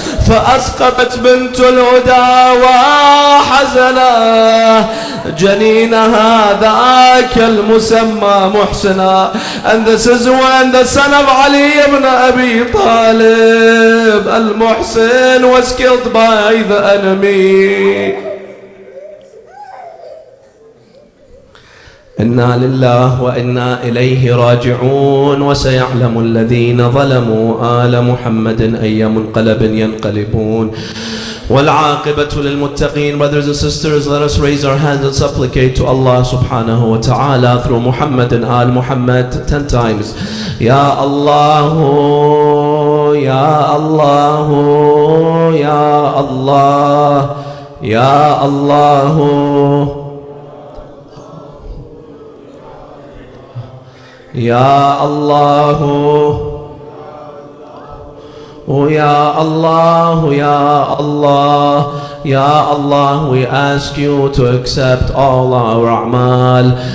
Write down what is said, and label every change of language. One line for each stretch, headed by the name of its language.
Arabic: فأسقطت بنت الهدى وحزنا جنينها ذاك المسمى محسنا.
English: And this is when the son of Ali ibn Abi Talib al-Muhsin was killed by the enemy.
Arabic: إنا لله وإنا إليه راجعون. وسيعلم الذين ظلموا آل محمد أي منقلب ينقلبون والعاقبة للمتقين.
English: Brothers and sisters, let us raise our hands and supplicate to Allah subhanahu wa ta'ala through Muhammad and Al Muhammad 10 times. Ya Allah, Ya Allah, Ya Allah, Ya Allah, Ya Allah, oh Ya Allah, Ya Allah, Ya Allah, we ask you to accept all our a'mal.